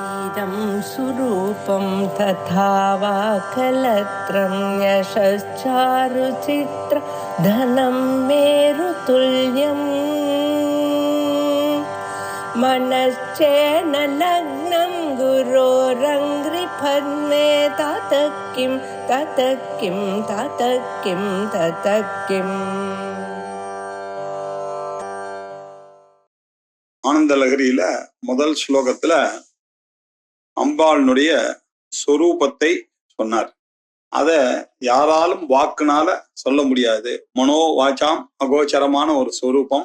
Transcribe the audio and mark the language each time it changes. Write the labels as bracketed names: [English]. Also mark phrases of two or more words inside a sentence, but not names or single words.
[Sanskrit] इदं सुरूपं तथा वा कलत्रं यशश्चारुचित्र धनं मेरुतुल्यम् मनश्चेन लग्नं गुरोरङ्घ्रिपद्मे ततः किं ततः किं ततः किं ततः किम्. [Tamil] ஆனந்த லகரியில முதல் ஸ்லோகத்துல அம்பாளுடைய சொரூபத்தை சொன்னார். அத யாராலும் வாக்குனால சொல்ல முடியாது. [Sanskrit] मनो वाचाम् [Tamil] அகோச்சரமான ஒரு சொரூபம்.